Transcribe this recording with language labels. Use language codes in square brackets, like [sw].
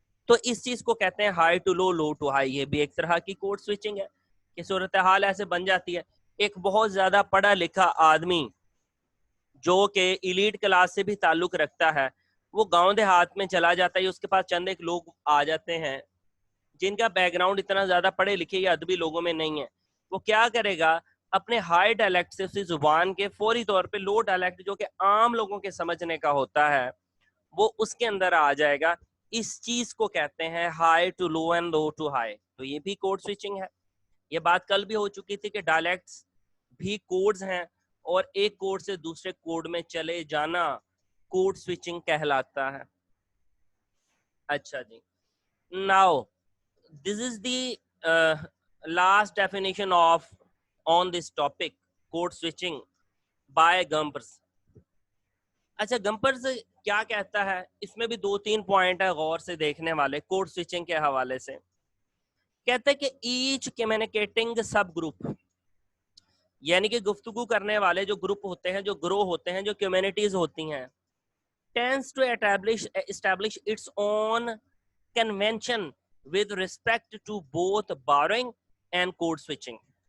[ur] تو اس چیز کو کہتے ہیں high to love, love to high. یہ بھی ایک طرح کی کوڈ سوئچنگ ہے کہ صورتحال ایسے بن جاتی ہے, ایک بہت زیادہ پڑھا لکھا آدمی جو کہ ایلیٹ کلاس سے بھی تعلق رکھتا ہے, وہ گاؤں دیہات میں چلا جاتا ہے, اس کے پاس چند ایک لوگ آ جاتے ہیں جن کا بیک گراؤنڈ اتنا زیادہ پڑھے لکھے یا ادبی لوگوں میں نہیں ہے, وہ کیا کرے گا, اپنے ہائی ڈائلیکٹ سے اسی زبان کے فوری طور پہ لو ڈائلیکٹ جو کہ عام لوگوں کے سمجھنے کا ہوتا ہے وہ اس کے اندر آ جائے گا. اس چیز کو کہتے ہیں high to love and love to high. تو یہ بھی کوڈ سوئچنگ ہے. یہ بات کل بھی ہو چکی تھی کہ ڈائلیکٹس بھی کوڈز ہیں اور ایک کوڈ سے دوسرے کوڈ میں چلے جانا کوڈ سوئچنگ کہلاتا ہے. اچھا جی, [en] Now this is the last definition of on this topic code switching by Gumpers. [ur] اچھا, گمپرز کیا کہتا ہے, اس میں بھی 2-3 پوائنٹ ہے غور سے دیکھنے والے کوڈ سوئچنگ کے حوالے سے. کہتا ہے کہ ایچ کمیونیکیٹنگ سب گروپ, یعنی کہ گفتگو کرنے والے جو گروپ ہوتے ہیں, جو گروہ ہوتے ہیں, جو کمیونٹیز ہوتی ہیں, [en] tends to establish its own convention with respect to both borrowing and code switching.